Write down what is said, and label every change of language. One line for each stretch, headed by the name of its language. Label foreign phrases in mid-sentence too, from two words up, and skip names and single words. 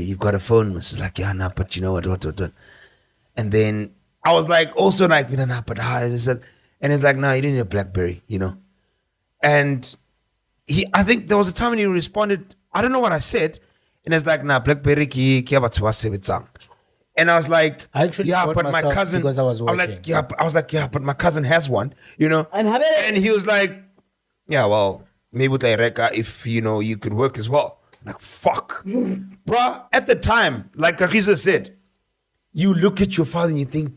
English: You've got a phone? She's like, yeah, nah, but you know what. And then I was like, also like, nah, but and it's like, nah, you didn't need a BlackBerry, you know. And I think there was a time when he responded, I don't know what I said, and it's like, nah, BlackBerry
Southern Sotho: ki batho ba sebetsang.
English: And I was like, I actually yeah, bought but my myself cousin, because I was like, working. yeah, I was like, yeah, but my cousin has one, you know. And he was like, yeah, well, maybe with Reka if you know you could work as well. I'm like, fuck, bruh. At the time, like Kagiso said, you look at your father and you think